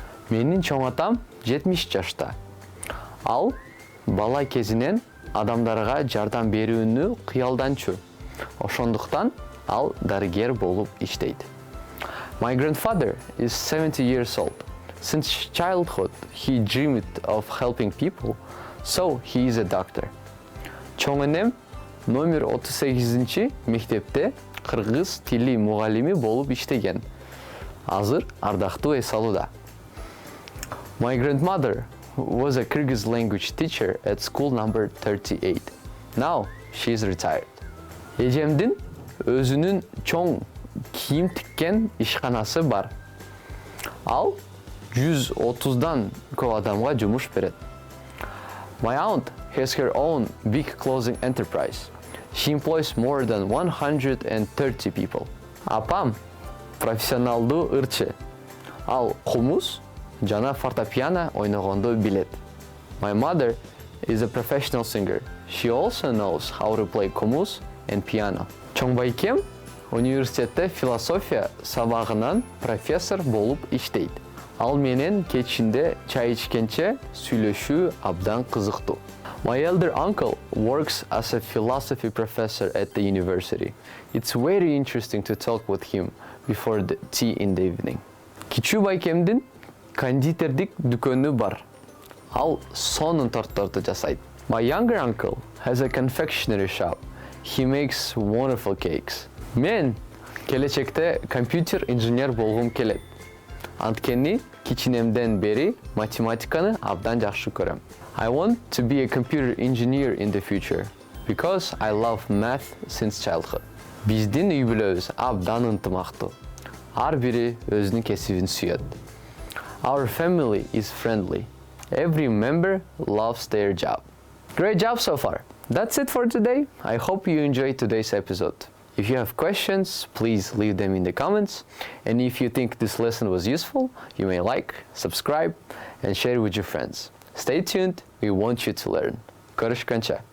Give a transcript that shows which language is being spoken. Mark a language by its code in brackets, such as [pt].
[ky] Менин çoң атам 70 жашта. Ал бала кезинен адамдарга жардам берүүнү кыялданчу. Ошондуктан ал дарыгер болуп иштейт. [en] My grandfather is 70 years old. Since childhood, he dreamed of helping people, so he is a doctor. [ky] Çoң энем номер 38 мектепте кыргыз тили мугалими болуп иштеген. Азыр ардактуу эс алууда. [en] My grandmother was a Kyrgyz language teacher at school number 38. Now she is retired. [ky] Эжемдин өзүнүн чоң кийим тиккен ишканасы бар. Ал 130дан көп адамга жумуш берет. [en] My aunt has her own big clothing enterprise. She employs more than 130 people. [ky] Апам профессионалдуу ырчы. Ал комуз жана фортепиано ойногонду билет. [en] My mother is a professional singer. She also knows how to play комуз and piano. [ky] Чоң байкем университетте философия сабагынан профессор болуп иштейт. Ал менен кечинде чай ичкенче сүйлөшүү абдан кызыктуу. [en] My elder uncle works as a philosophy professor at the university. It's very interesting to talk with him before the tea in the evening. [ky] Кичүү байкемдин кондитердик дүкөнү бар. Ал сонун тортторду жасайт. [en] My younger uncle has a confectionery shop. He makes wonderful cakes. [ky] Мен келечекте компьютер инженер болгум келет. Анткени кичинемден бери математиканы абдан жакшы көрөм. [en] I want to be a computer engineer in the future because I love math since childhood. [ky] Биздин үй бүлөбүз абдан ынтымактуу. Ар бири өзүнүн кесибин сүйөт. [en] Our family is friendly. Every member loves their job. Great job so far. That's it for today. I hope you enjoyed today's episode. If you have questions, please leave them in the comments. And if you think this lesson was useful, you may like, subscribe, and share it with your friends. Stay tuned. We want you to learn. [ky] Görüşkənçə.